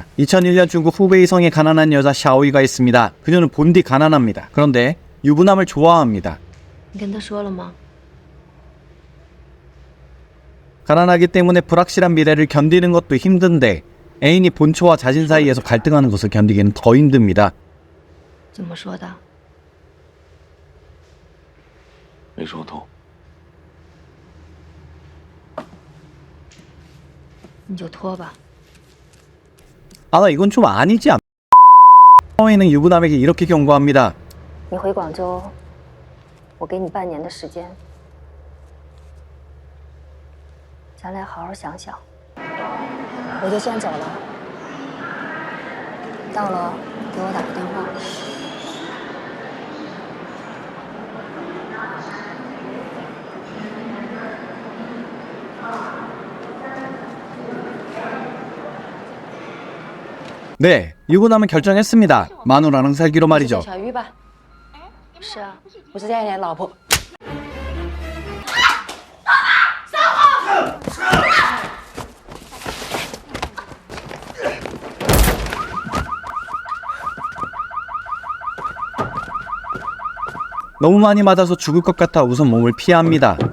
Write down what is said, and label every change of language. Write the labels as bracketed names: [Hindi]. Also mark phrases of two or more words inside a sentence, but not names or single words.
[Korean] 2001년 중국 후베이 성에 가난한 여자 샤오이가 있습니다. 그녀는 본디 가난합니다. 그런데 유부남을 좋아합니다. 가난하기 때문에 불확실한 미래를 견디는 것도 힘든데 애인이 본초와 자신 사이에서 갈등하는 것을 견디기는 더 힘듭니다. [Chinese] 怎么说的？没说透。你就拖吧。 [Korean] 나 이건 좀 아니지 않... 샤오이는 유부남에게 이렇게 경고합니다. [Chinese] 你回广州，我给你半年的时间，咱俩好好想想。我就先走了，到了给我打个电话。 [Korean] 네, 유부남은 결정했습니다. 마누라랑 살기로 말이죠. [Chinese] 小玉吧？是啊，我是家里的老婆。 [Korean] 너무 많이 맞아서 죽을 것 같아 우선 몸을 피합니다.